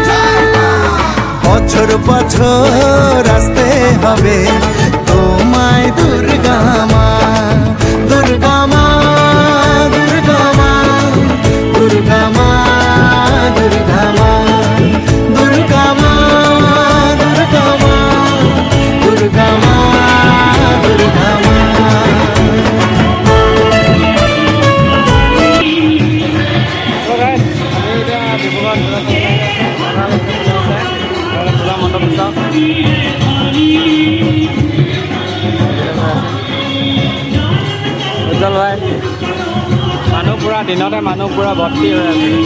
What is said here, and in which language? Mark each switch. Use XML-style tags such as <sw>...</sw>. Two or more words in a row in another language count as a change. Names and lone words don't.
<bn>বছর বছর আসতে হবে তোমায় দুর্গা মা, দুর্গা মা, দুর্গা মা, দুর্গা মা, দুর্গা মা, দুর্গা মা, দুর্গা মা, দুর্গা মা, দুর্গা মা।</bn> <as>পূজা মণ্ডপ চাওক। উজ্জ্বল ভাই, মানুহ পুৰা দিনতে মানুহ পুৰা ভৰ্তি হৈ আছে।</as>